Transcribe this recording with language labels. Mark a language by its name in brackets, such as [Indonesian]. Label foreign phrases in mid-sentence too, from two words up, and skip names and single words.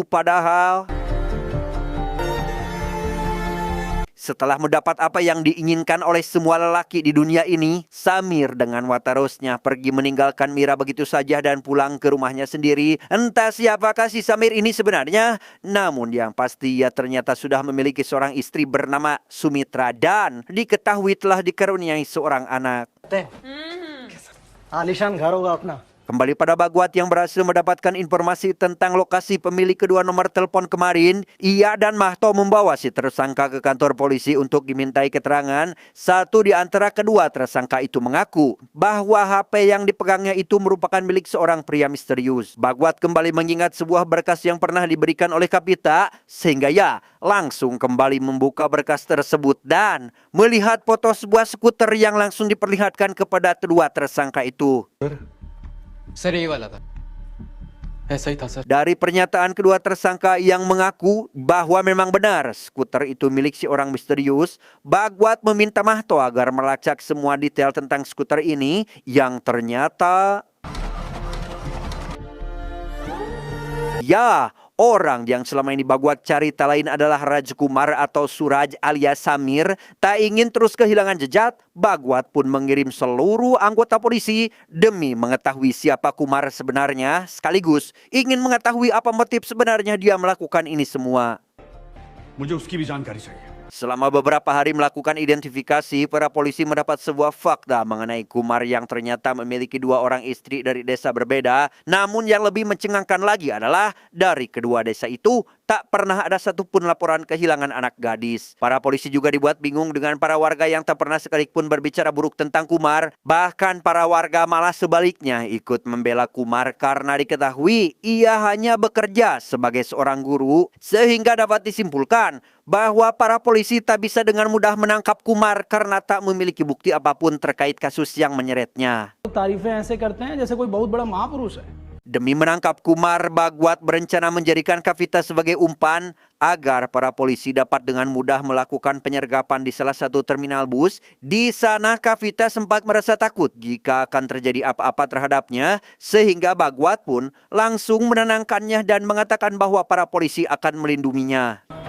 [Indonesian] Padahal setelah mendapat apa yang diinginkan oleh semua lelaki di dunia ini, Samir dengan watarosnya pergi meninggalkan Mira begitu saja dan pulang ke rumahnya sendiri. Entah siapakah si Samir ini sebenarnya, namun yang pasti ia ternyata sudah memiliki seorang istri bernama Sumitra dan diketahui telah dikaruniai seorang anak. [Hindi] आलिशान घर होगा अपना. [Indonesian] Kembali pada Bagwat yang berhasil mendapatkan informasi tentang lokasi pemilik kedua nomor telepon kemarin, ia dan Mahto membawa si tersangka ke kantor polisi untuk dimintai keterangan. Satu di antara kedua tersangka itu mengaku bahwa HP yang dipegangnya itu merupakan milik seorang pria misterius. Bagwat kembali mengingat sebuah berkas yang pernah diberikan oleh Kapita, sehingga ia langsung kembali membuka berkas tersebut dan melihat foto sebuah skuter yang langsung diperlihatkan kepada kedua tersangka itu. [Hindi] सर ये वाला था ऐसा ही था सर. [Indonesian] Dari pernyataan kedua tersangka yang mengaku bahwa memang benar skuter itu milik si orang misterius, Bagwat meminta Mahto agar melacak semua detail tentang skuter ini yang ternyata ya, orang yang selama ini Bagwat cari tak lain adalah Rajkumar atau Suraj alias Samir. Tak ingin terus kehilangan jejak, Bagwat pun mengirim seluruh anggota polisi demi mengetahui siapa Kumar sebenarnya, sekaligus ingin mengetahui apa motif sebenarnya dia melakukan ini semua. [Hindi] मुझे उसकी भी जानकारी चाहिए. [Indonesian] Selama beberapa hari melakukan identifikasi, para polisi mendapat sebuah fakta mengenai Kumar yang ternyata memiliki dua orang istri dari desa berbeda. Namun yang lebih mencengangkan lagi adalah dari kedua desa itu tak pernah ada satupun laporan kehilangan anak gadis. Para polisi juga dibuat bingung dengan para warga yang tak pernah sekalipun berbicara buruk tentang Kumar. Bahkan para warga malah sebaliknya ikut membela Kumar karena diketahui ia hanya bekerja sebagai seorang guru, sehingga dapat disimpulkan bahwa para polisi tak bisa dengan mudah menangkap Kumar karena tak memiliki bukti apapun terkait kasus yang menyeretnya. [Hindi] तारीफें ऐसे करते हैं जैसे कोई बहुत बड़ा महापुरुष है. [Indonesian] Demi menangkap Kumar, Bagwat berencana menjadikan Kavita sebagai umpan agar para polisi dapat dengan mudah melakukan penyergapan di salah satu terminal bus. Di sana Kavita sempat merasa takut jika akan terjadi apa-apa terhadapnya, sehingga Bagwat pun langsung menenangkannya dan mengatakan bahwa para polisi akan melindunginya.